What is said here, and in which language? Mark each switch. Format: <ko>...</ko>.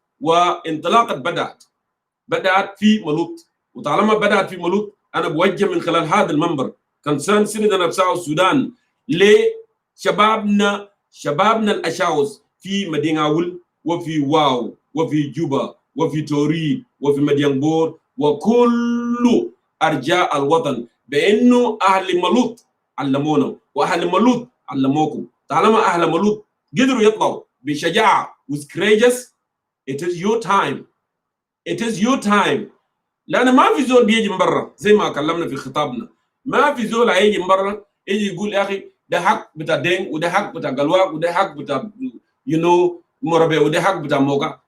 <ar>وانطلاقه بدات في ملوط، وطالما بدات في ملوط انا بوجه من خلال هذا المنبر كونسيرن سيتيزن اوف ساوث السودان لشبابنا الاشاوس في مديناول وفي واو وفي جوبا وفي توري وفي مدينبور وكل ارجاء الوطن، بانه اهل ملوط علمونا واهل ملوط علموكم. طالما اهل ملوط قدروا يطلعوا بشجاعه</ar> <en>with courageous، it is your time، it is your time.</en> <ar>لأن ما في زول بيجي من برا زي ما كلمنا في خطابنا، ما في زول هيجي من برا يجي يقول يا أخي ده حق بتاع دين وده حق بتاع قلواق وده حق بتاع مربى وده حق بتاع موقع.</ar>